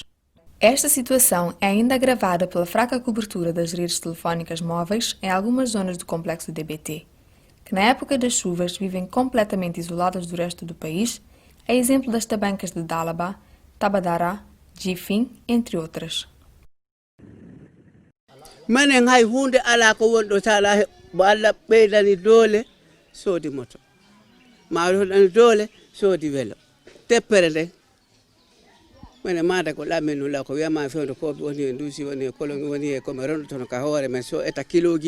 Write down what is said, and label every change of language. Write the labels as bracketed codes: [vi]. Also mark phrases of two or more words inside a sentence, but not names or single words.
[pt] Esta situação é ainda agravada pela fraca cobertura das redes telefónicas móveis em algumas zonas do complexo DBT, que na época das chuvas vivem completamente isoladas do resto do país, a exemplo das tabancas de Dalaba, Tabadará, Jifin, entre outras. [ff] Manen hay hunde ala ko wondo sala bo Allah beydani dole sodi moto ma ɗan dole soodi welo teppere nde mene mata ko lamenu la ko wiyama fewde ko woni e ndusi woni e kolongi woni e komi rondotono ka hoore men so eta kiloji